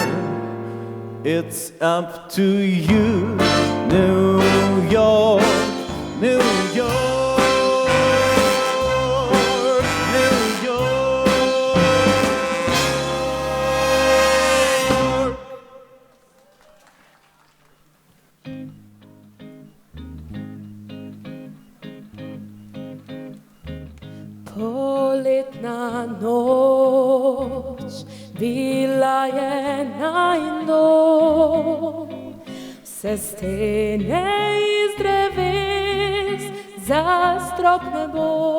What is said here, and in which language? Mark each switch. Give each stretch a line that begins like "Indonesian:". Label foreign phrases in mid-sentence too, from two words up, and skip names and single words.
English: It's up to you, New York, New York, New York.
Slovenian: Poletna noć bila je najno, se stene iz dreves za strop nebo,